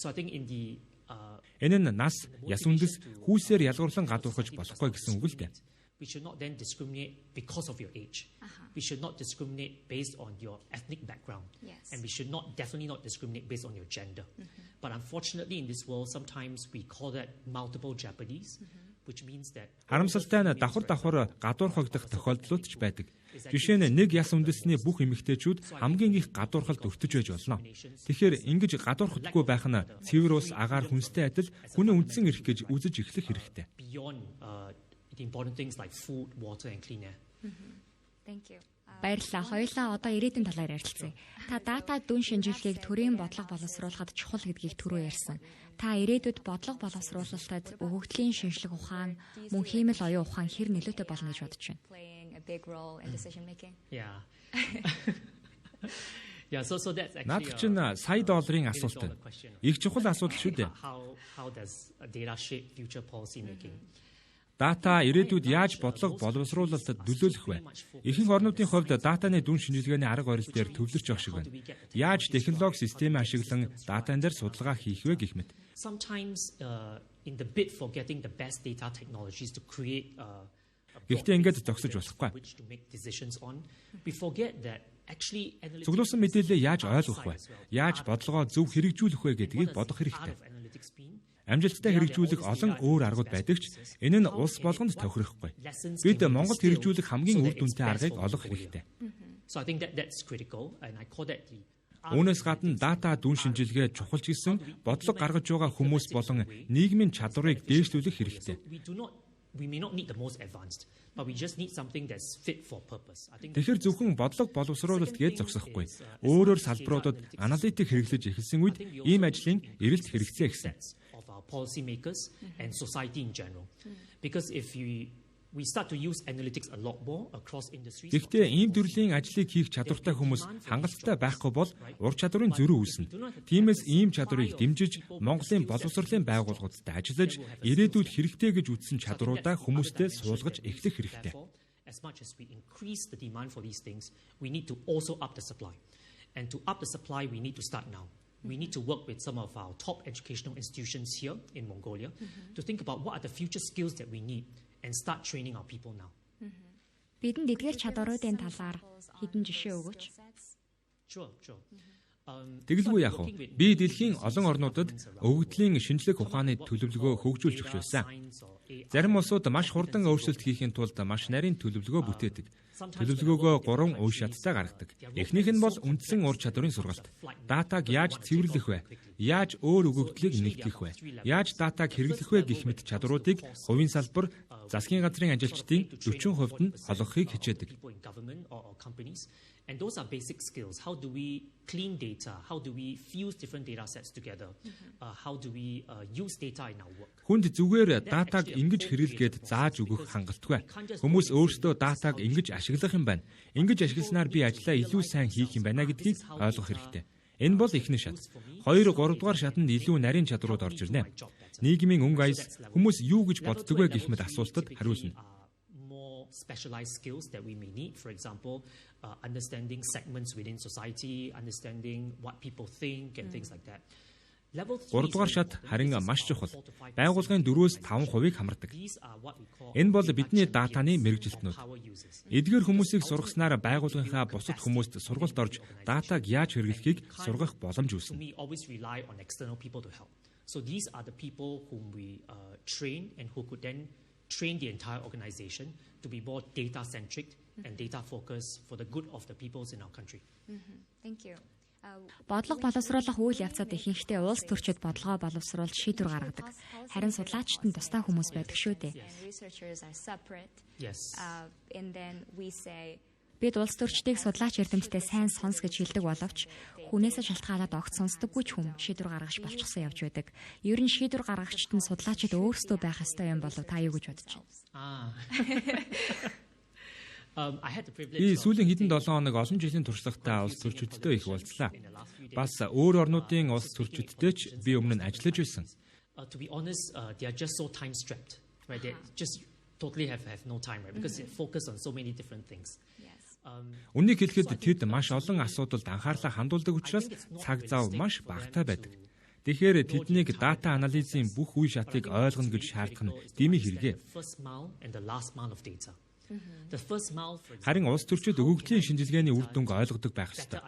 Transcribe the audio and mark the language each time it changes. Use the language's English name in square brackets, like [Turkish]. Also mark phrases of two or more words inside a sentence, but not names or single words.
[Mongolian] Энэ нь нас, яс үндэс, хүүсээр ялгуурлан гадуурхаж болохгүй гэсэн үг л дээ. [English] we should not then discriminate because of your age. We should not discriminate based on your ethnic background. Yes. And we should definitely not discriminate based on your gender. But unfortunately in this world, sometimes we call that multiple jeopardies, which means that... [Mongolian] Харамсалтай нь давхар гадуурхагдах тохиолдлууд ч байдаг. Жишээ нь нэг яс үндэсний бүх эмэгтэйчүүд хамгийн их гадуурхалд өртөж байж болно. Тэгэхээр ингэж гадуурхдаггүй байх нь цэвэр ус, агаар, хүнстэй адил хүний үндсэн эрх гэж үзэж эхлэх хэрэгтэй. [English] The important things like food, water and clean air. Thank you. [Mongolian] Баярлалаа. Хоёулаа одоо ирээдүйн талаар ярилцъя. Та дата дүн шинжилгээг төрийн бодлого боловсруулахад чухал гэдгийг түрүү ярьсан. Та ирээдүйд бодлого боловсруулалтад өгөгдлийн шинжилгээ ухаан, мөн хиймэл оюун ухаан хэр нөлөөтэй болно гэж бодож байна. [English] Playing a big role in decision making. Yeah. Yeah, so that's actually [Mongolian] Наад чинь сая долларын асуулт байна. Их чухал асуудал шүү дээ. [English] How does data shape future policy making? [Mongolian] Дата ирээдүйд яаж бодлого боловсруулалтад нөлөөлөх вэ? Ихэнх орнуудын хувьд датаны дүн шинжилгээний арга барил дээр төвлөрч явах шиг байна. Яаж технологи системээ ашиглан датан дээр судалгаа хийх вэ гэх мэт. [English] Sometimes in the bid for getting the best data technologies to create [Mongolian] Гэхдээ ингэж зогсож болохгүй. [English] We forget that actually [Mongolian] Цуглуулсан мэдээлэлээ яаж ойлгох вэ? Яаж бодлогоо зөв хэрэгжүүлэх вэ гэдгийг бодох хэрэгтэй. Амжилттай хэрэгжүүлэх олон өөр аргууд байдаг ч энэ нь улс болгонд тохирохгүй. Бид Монголд хэрэгжүүлэх хамгийн үр дүнтэй аргыг олох хэрэгтэй. [English] So I think that's critical and I call that the [Mongolian] Үүнээс гадна дата дүн шинжилгээ чухалч гэсэн бодлого гаргаж байгаа хүмүүс болон нийгмийн чадварыг дээшлүүлэх хэрэгтэй. [English] We may not need the most advanced, but we just need something that's fit for purpose. I think [Mongolian] Тэгэхээр зөвхөн бодлого боловсруулалт гэж зогсохгүй. Өөрөөр салбаруудад аналитик хэрэглэж эхэлсэн үед ийм ажлын эрэлт хэрэгцээ ихсэн. [English] Of our policy makers and society in general. Because if we start to use analytics a lot more across industries. [Mongolian] Гэхдээ ийм төрлийн ажлыг хийх чадвартай хүмүүс хангалттай байхгүй бол ур чадварын зөрүү үүснэ. Тиймээс ийм чадварыг дэмжиж Монголын боловсролын байгууллагуудад ажиллаж ирээдүйд хэрэгтэй гэж үзсэн чадваруудаа хүмүүстээ суулгаж эхлэх хэрэгтэй. [English] As much as we increase the demand for these things, we need to also up the supply. And to up the supply, we need to start now. We need to work with some of our top educational institutions here in Mongolia to think about what are the future skills that we need and start training our people now. [Mongolian] Бидэнд эдгээр чадваруудын талаар хэдэн жишээ өгөөч. [English] Sure. [Mongolian] Тэгэлгүй яах вэ? Би дэлхийн олон орнуудад өгөгдлийн шинжлэх ухааны төлөвлөгөө хөгжүүлж өгч байсан. Зарим улсууд маш хурдан өөрчлөлт хийхин тулд маш нарийн төлөвлөгөө бүтээдэг. Төлөвлөгөөгөө 3 үе шаттай гаргадаг. Эхнийх нь бол үндсэн ур чадварын сургалт. Датаг яаж цэвэрлэх вэ? Яаж өөр өгөгдлийг нэгтгэх вэ? Яаж датаг хэрэглэх вэ гэх мэт чадруудыг хувийн салбар, засгийн газрын ажилчдын 40% нь олгохыг хичээдэг. [English] And those are basic skills. How do we clean data? How do we fuse different data sets together? How do we use data in our work? [Mongolian] Хүнд зүгээр датаг ингэж хэрэглгээд зааж өгөх хангалтгүй. Хүмүүс өөрсдөө датаг ингэж ашиглах юм байна. Ингэж ашигласнаар би ажлаа илүү сайн хийх юм байна гэдгийг ойлгох хэрэгтэй. Энэ бол эхний шат. 2, 3 дугаар шатанд илүү нарийн чадрууд орж ирнэ. Нийгмийн өнгө аяс хүмүүс юу гэж боддог вэ гэх мэт асуултад хариулна. [English] Specialized skills that we may need, for example, understanding segments within society, understanding what people think and things like that. [Mongolian] 3 дугаар шат харин маш чухал. Байгууллагын 4-5% хамардаг. Энэ бол бидний датаны мэргэжилтнүүд. Эдгээр хүмүүсийг сургаснаар байгууллагынхаа бусад хүмүүст сургалт орж датаг яаж хэрэглэхийг сургах боломж үүснэ. [English] So these are the people whom we train and who could then train the entire organization to be more data-centric and data-focused for the good of the peoples in our country. Thank you. [Mongolian] Бодлого боловсруулах үйл явцад ихэнхдээ улс төрчид бодлогоо боловсруулж шийдвэр гаргадаг. Харин судлаачид нь тусдаа хүмүүс байдаг шүү дээ. [English] Yes. And then we say [Mongolian] Бид улс төрчдийг судлаач эрдэмтдээ сайн сонс гэж хэлдэг боловч хүнээсээ шалтгаалаад огт сонсдоггүй ч хүм шийдвэр гаргаж болчихсон явж байдаг. Ер нь шийдвэр гаргагчид нь судлаачид өөрсдөө байх ёстой юм болов та юу гэж бодож байна? Би сүүлийн хэдэн 7 хоног олон жилийн туршлагатай улс төрчидтэй их уулзлаа. Бас өөр орнуудын улс төрчидтэй ч би өмнө нь ажиллаж байсан. [English] To be honest, they are just so time strapped, right? They just totally have no time, right? Because they focus on so many different things. [Mongolian] Үнийг хэлэхэд тэд маш олон асуудалд анхаарлаа хандуулдаг учраас цаг зав маш багатай байдаг. Тэгэхээр тэднийг дата анализын бүх үе шатыг ойлгоно гэж шаардах нь дэмий хэрэгэ. Харин улс төрчид өгөгдлийн шинжилгээний үр дүнг ойлгодог байх ёстой.